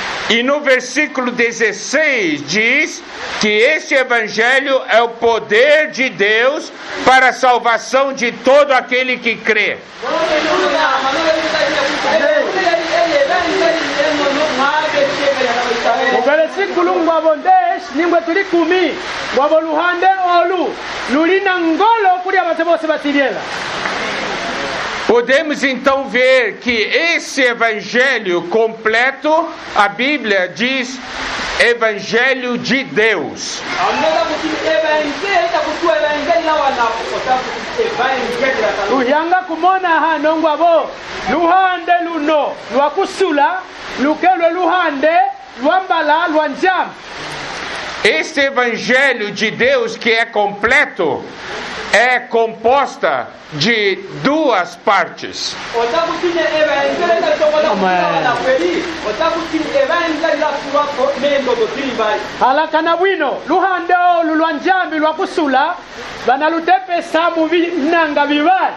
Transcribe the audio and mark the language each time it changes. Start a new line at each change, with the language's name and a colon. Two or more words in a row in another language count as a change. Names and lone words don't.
Portuguese: E no versículo 16 diz que esse evangelho é o poder de Deus para a salvação de todo aquele que crê. O versículo
Luvale: ngwabo 10 ningwe tuli 10 ngwabo luhande olu lulina ngolo kuri abantu bose batiriela.
Portuguese: Podemos então ver que esse evangelho completo, a Bíblia diz evangelho de Deus.
Luvale: Uyanga kumona hano ngwabo luhande luno lwakusula lukelwe luhande lwambala lwanjam.
Portuguese: Este evangelho de Deus que é completo é composta de duas partes.
Luvale: Halakana bwino luhande olu lwanjambi lwakusula banalutepesa mu binanga bibali.